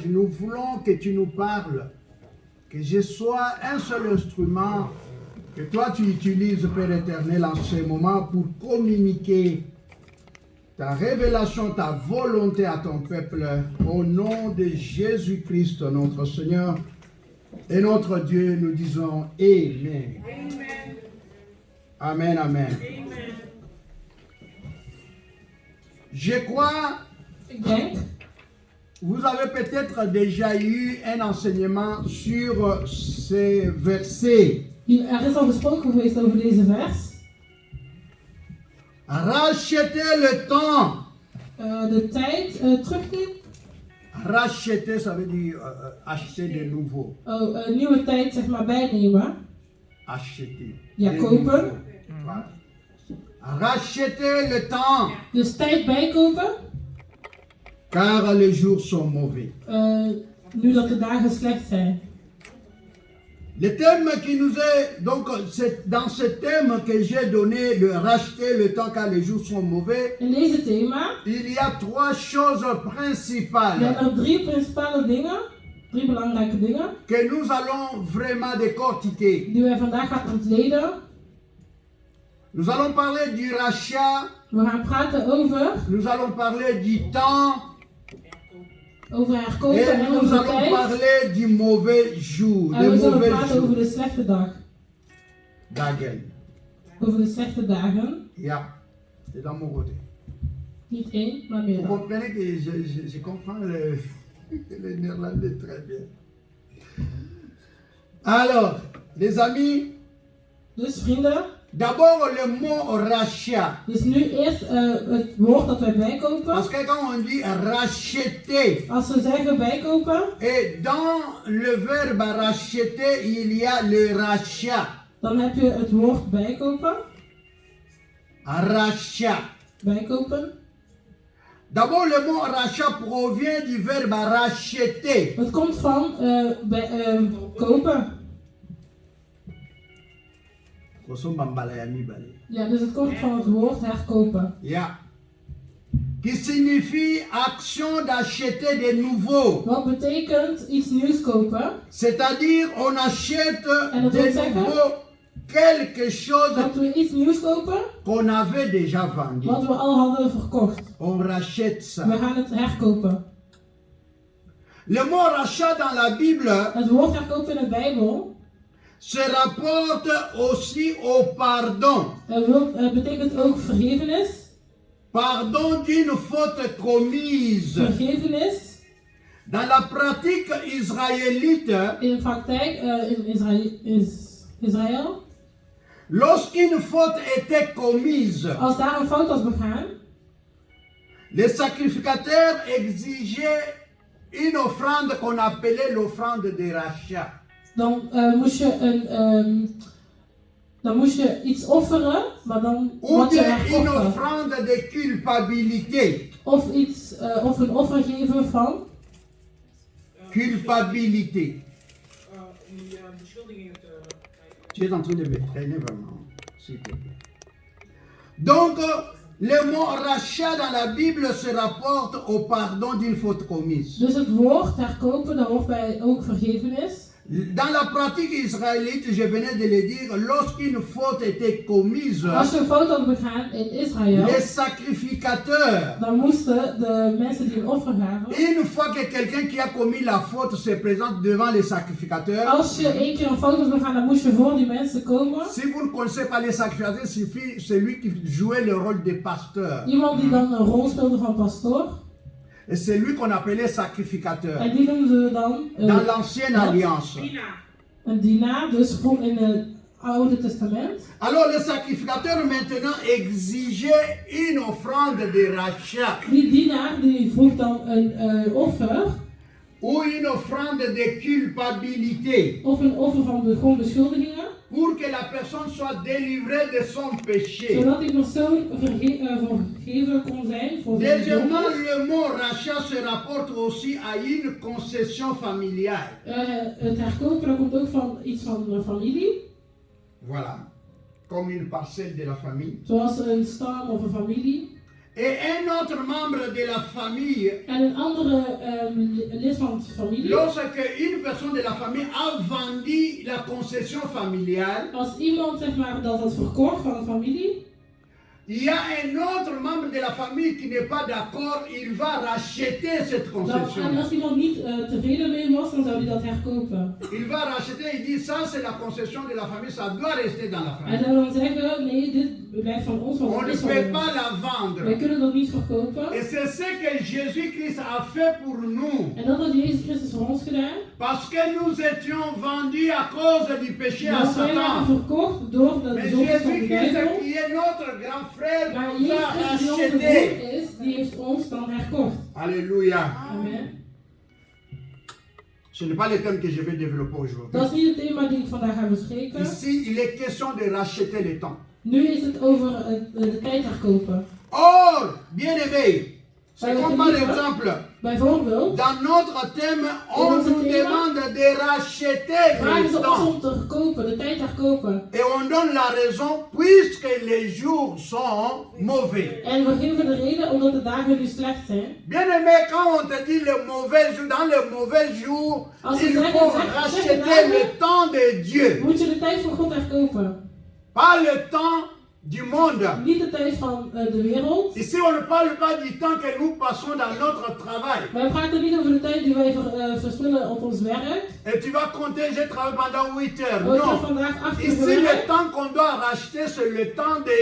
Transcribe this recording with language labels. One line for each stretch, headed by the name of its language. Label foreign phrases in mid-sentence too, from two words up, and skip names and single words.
French: Nous voulons que tu nous parles, que je sois un seul instrument, que toi tu utilises, Père éternel, en ce moment pour communiquer ta révélation, ta volonté à ton peuple, au nom de Jésus-Christ, notre Seigneur et notre Dieu, nous disons Amen. Amen, amen. Je crois,
Dutch: Ik denk,
French: vous avez peut-être déjà eu un enseignement sur ces versets.
Dutch: er is al gesproken geweest over deze vers.
French: Rachetez le temps.
Dutch: De tijd teruggeven.
French: Racheter, ça veut dire acheter de nouveau.
Dutch: Een nieuwe tijd zeg maar bijnemen.
French: Acheter.
Dutch: Ja,
French: De
Dutch: kopen.
French: nouveau. Voilà. Rachetez le temps,
Dutch: Dus tijd bijkopen.
French: car les jours sont mauvais.
Dutch: Nu dat de dagen slecht zijn.
French: Le thème qui nous est, donc c'est dans ce thème que j'ai donné, de racheter le temps car les jours sont mauvais,
Dutch: In deze thema
French: il y a trois choses principales
Dutch: zijn er drie principale dingen, drie belangrijke dingen,
French: que nous allons vraiment décortiquer.
Dutch: die wij vandaag gaan ontleden.
French: Nous allons parler du rachat,
Dutch: We gaan praten over
French: nous allons parler du temps
Dutch: herkopen
French: et
Dutch: en
French: nous
Dutch: over
French: allons
Dutch: tijd.
French: parler du mauvais jour,
Dutch: En
French: des
Dutch: we zullen
French: mauvais
Dutch: praten over
French: jours.
Dutch: de slechte dag. Dagen. Over de slechte dagen. Yeah,
French: c'est dans mon côté.
Dutch: Niet één, maar
French: Vous
Dutch: meer.
French: comprenez que je comprends le néerlandais très bien. Alors, les amis,
Dutch: Dus vrienden,
French: d'abord le mot rachat.
Dutch: dus nu eerst het woord dat wij bijkopen.
French: Parce que quand on dit racheter,
Dutch: Als we zeggen bijkopen,
French: et dans le verbe racheter, il y a le rachat.
Dutch: dan heb je het woord bijkopen.
French: Rachat.
Dutch: Bijkopen.
French: D'abord, le mot rachat provient du verbe racheter.
Dutch: Het komt van kopen. Ja, dus het komt van het woord herkopen. Yeah.
French: Qui signifie action d'acheter de nouveau.
Dutch: Wat betekent iets nieuws kopen?
French: C'est-à-dire, on achète
Dutch: En dat wil
French: de
Dutch: zeggen
French: nouveau quelque chose
Dutch: dat we iets nieuws kopen
French: qu'on avait déjà vendu.
Dutch: wat we al hadden verkocht.
French: On rachète ça.
Dutch: We gaan het herkopen.
French: Le mot rachat dans la Bible
Dutch: Het woord herkopen in de Bijbel
French: se rapporte aussi au pardon.
Dutch: betekent ook vergevenis.
French: Pardon d'une faute commise.
Dutch: Vergevenis
French: Dans la pratique israélite,
Dutch: in de praktijk in Israël.
French: lorsqu'une faute était commise,
Dutch: Als daar een fout was begaan,
French: les sacrificateurs exigeaient une offrande qu'on appelait l'offrande de rachat.
Dutch: dan moest je iets offeren, maar dan
French: Ou
Dutch: wat je
French: bien une
Dutch: herkocht.
French: offrande de culpabilité.
Dutch: Of een offer geven van
French: Culpabilité.
Dutch: Die beschuldigingen te...
French: Tu es en train de me traîner vraiment, s'il te plaît. Donc, le mot rachat dans la Bible se rapporte au pardon d'une faute commise.
Dutch: Dus het woord herkopen, daar hoort bij ook vergevenis.
French: Dans la pratique israélite, je venais de le dire, lorsqu'une faute était commise,
Dutch: Als je een fout had begaan in Israël,
French: les sacrificateurs,
Dutch: dan moesten de mensen die een offer gaven,
French: une fois que quelqu'un qui a commis la faute se présente devant les sacrificateurs,
Dutch: als je 1 keer een fout had begaan, dan moest je voor die mensen komen.
French: si vous ne connaissez pas les sacrificateurs, il suffit celui qui jouait le rôle de pasteur.
Dutch: Iemand die dan een rol speelde van pastoor.
French: Et c'est lui qu'on appelait sacrificateur.
Dutch: En die noemden we dan
French: Dans l'ancienne alliance. Dina.
Dutch: een dienaar, dus voor in het Oude Testament.
French: Alors les sacrificateurs maintenant exigeaient une offrande de rachat
Dutch: Die dienaar die vroeg dan een offer,
French: ou une offrande de culpabilité
Dutch: of een offer van gewoon beschuldigingen,
French: pour que la personne soit délivrée de son péché.
Dutch: zodat die persoon vergeven kon zijn voor zijn
French: Deuxièmement,
Dutch: zonde.
French: le mot rachat se rapporte aussi à une concession familiale.
Dutch: Het herkopen, dat komt ook van iets van familie,
French: Voilà, comme une parcelle de la famille.
Dutch: zoals een stam of een familie.
French: Et un autre membre de la famille,
Dutch: En een andere lid van de familie.
French: lorsque une personne de la famille a vendu la concession familiale,
Dutch: Als iemand zeg maar dat had verkocht van een familie,
French: il y a un autre membre de la famille qui n'est pas d'accord, il va racheter cette
Dutch: en
French: concession.
Dutch: als iemand niet tevreden mee was, dan zou hij dat herkopen.
French: Il va racheter, il dit ça c'est la concession de la famille, ça doit rester dans la
Dutch: Hij
French: famille.
Dutch: zou dan zeggen, nee, dit blijft van ons, want
French: On
Dutch: het
French: ne
Dutch: is van
French: peut pas
Dutch: ons.
French: la
Dutch: Wij
French: vendre.
Dutch: kunnen dat niet verkopen.
French: Et c'est ce que Jésus-Christ a fait pour nous.
Dutch: En dat had Jezus Christus voor ons gedaan.
French: Parce que nous étions vendus à cause du péché à
Dutch: Want wij waren
French: Satan.
Dutch: verkocht door de
French: Mais
Dutch: zonde van de
French: Jésus-Christ
Dutch: duivel.
French: qui est notre grand frère
Dutch: Maar
French: nous
Dutch: Jezus
French: a
Dutch: Christus die onze
French: rachetés.
Dutch: broer is, die heeft ons dan herkocht.
French: Alléluia. Amen. Ce n'est pas le thème que je vais développer aujourd'hui.
Dutch: Dat is niet het thema die ik vandaag ga bespreken.
French: Ici, il est question de racheter le temps.
Dutch: Nu is het over de tijd herkopen.
French: Or, bien-aimés, c'est comme par exemple,
Dutch: Bijvoorbeeld,
French: dans notre thème, on nous demande de racheter
Dutch: vragen
French: le
Dutch: ze ons
French: temps.
Dutch: om te herkopen, de tijd herkopen.
French: Et on donne la raison puisque les jours sont mauvais.
Dutch: En we geven de reden omdat de dagen nu slecht zijn.
French: Bien-aimé, quand on te dit le mauvais jour, dans le mauvais jour,
Dutch: Als
French: il
Dutch: ze zeggen,
French: faut
Dutch: zeg
French: racheter
Dutch: dagen,
French: le temps de Dieu.
Dutch: moet je de tijd van God herkopen.
French: Pas le temps du monde.
Dutch: Niet de tijd van de wereld.
French: Ici, on ne parle pas du temps que nous passons dans notre travail.
Dutch: Wij praten niet over de tijd die wij verspillen op ons werk.
French: Et tu vas compter, j'ai travaillé pendant 8 heures.
Dutch: Oh, ik heb
French: Non.
Dutch: vandaag 8 uur
French: Ici, le
Dutch: gewerkt.
French: temps qu'on doit racheter, c'est le temps de